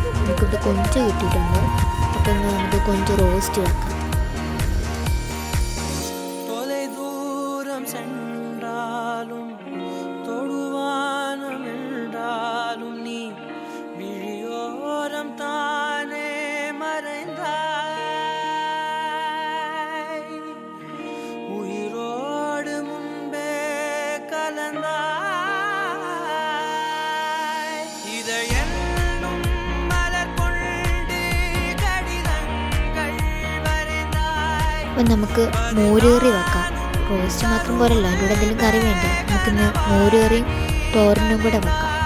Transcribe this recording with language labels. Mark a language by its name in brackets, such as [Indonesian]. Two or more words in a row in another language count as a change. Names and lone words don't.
[Malayalam] നമുക്കിവിടെ കൊഞ്ച് കിട്ടിയിട്ടുണ്ട്, അപ്പോൾ നമുക്ക് കൊഞ്ച് റോസ്റ്റ് വെക്കാം. [Tamil] தொலை தூரம் சென்றாலும் தொடுவானம் என்றாலும் நீ விழியோரம் தானே மறைந்தாய், உயிரோடு முன்பே கலந்தாய். இதை என்னும் மலர் கொண்டு கடிதங்கள் வரைந்தாய். [Malayalam] അപ്പം നമുക്ക് മോരുകറി വെക്കാം. റോസ്റ്റ് മാത്രം പോരല്ലോ, അതിൻ്റെ കൂടെ എന്തെങ്കിലും കറി വേണ്ടേ? നമുക്കിന്ന് മോരുകറിയും തോരനും കൂടെ വെക്കാം.